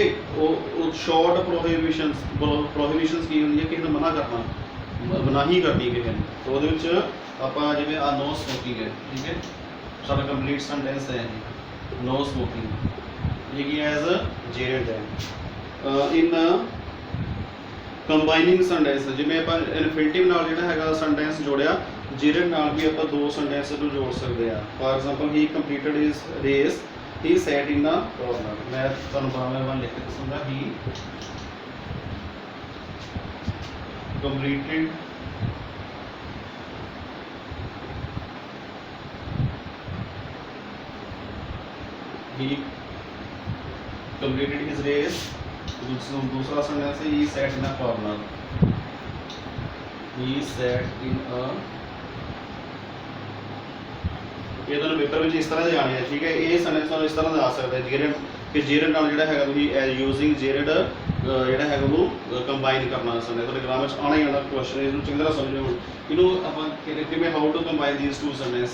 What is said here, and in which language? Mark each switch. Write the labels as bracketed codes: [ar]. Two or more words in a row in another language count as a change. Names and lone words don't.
[pa] ਉਹ ਸ਼ਾਰਟ ਪ੍ਰੋਹਿਬਿਸ਼ਨਸ ਕੀ ਹੁੰਦੀ ਹੈ, ਕਿਸੇ ਨੂੰ ਮਨਾ ਕਰਨਾ, ਮਨਾਹੀ ਕਰਨੀ ਕਿਸੇ ਨੂੰ, ਤਾਂ ਉਹਦੇ ਵਿੱਚ ਆਪਾਂ ਜਿਵੇਂ ਆ [en] no smoking [pa] ਹੈ, ਠੀਕ ਹੈ, ਸਾਡਾ [en] complete sentence [pa] ਹੈ [en] no smoking, [pa] ਇਹ ਕੀ [en] as gerund [pa] ਹੈ। [en] in combining sentence, [pa] ਜਿਵੇਂ ਆਪਾਂ ਇਨਫਿਨਿਟਿਵ ਨਾਲ ਜਿਹੜਾ ਹੈਗਾ ਸੈਂਟੈਂਸ ਜੋੜਿਆ, ਜੀਰੈਂਡ ਨਾਲ ਵੀ ਆਪਾਂ ਦੋ ਸੈਂਟੈਂਸ ਨੂੰ ਜੋੜ ਸਕਦੇ ਆ। [en] For example he completed his race, he sat in the corner। [pa] मैं ਤੁਹਾਨੂੰ ਬਾਰ-ਬਾਰ ਲਿਖ ਕੇ ਦੱਸੂੰਗਾ, [en] he completed his race। [hi] दूसरा सेंटेंस है [en] he sat in a corner, he sat in a, [pa] ਇਹ ਤੁਹਾਨੂੰ ਪੇਪਰ ਵਿੱਚ ਇਸ ਤਰ੍ਹਾਂ ਦੇ ਆਣੇ ਆ, ਠੀਕ ਹੈ। ਇਹ ਸੈਂਟੈਂਸ ਤੁਹਾਨੂੰ ਇਸ ਤਰ੍ਹਾਂ ਦਾ ਆ ਸਕਦਾ ਹੈ ਜੀਰੈਂਡ, ਕਿ ਜੀਰੈਂਡ ਨਾਲ ਜਿਹੜਾ ਹੈਗਾ ਤੁਸੀਂ [en] as using gerund [pa] ਜਿਹੜਾ ਹੈਗਾ ਉਹਨੂੰ ਕੰਬਾਈਨ ਕਰਨਾ ਸੈਂਟੈਂਸ, ਤੁਹਾਡੇ ਗ੍ਰਾਮਰ ਵਿੱਚ ਆਉਣਾ ਹੀ ਆਉਣਾ ਕੁਐਸਚਨ, ਇਹਨੂੰ ਚੰਗੀ ਤਰ੍ਹਾਂ ਸਮਝੋ। ਹੁਣ ਇਹਨੂੰ ਆਪਾਂ ਕਿਵੇਂ [en] how to combine these two sentence.